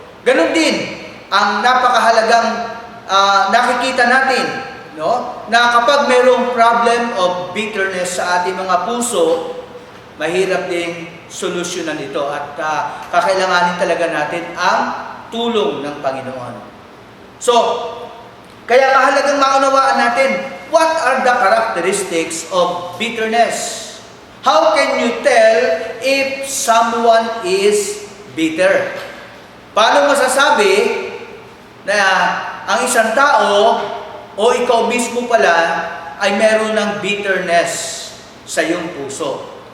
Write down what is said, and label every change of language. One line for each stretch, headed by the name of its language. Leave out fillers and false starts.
Filipino: Ganon din ang napakahalagang nakikita natin, no? Na kapag mayroong
English: problem of bitterness
Filipino: sa ating mga puso, mahirap ding solusyonan ito at kakailanganin talaga natin ang tulong ng Panginoon.
English: So,
Filipino: kaya mahalagang maunawaan natin,
English: what are the characteristics of bitterness? How can you tell if someone is bitter?
Filipino: Paano masasabi na ang isang tao o ikaw mismo pala ay meron ng bitterness sa iyong puso?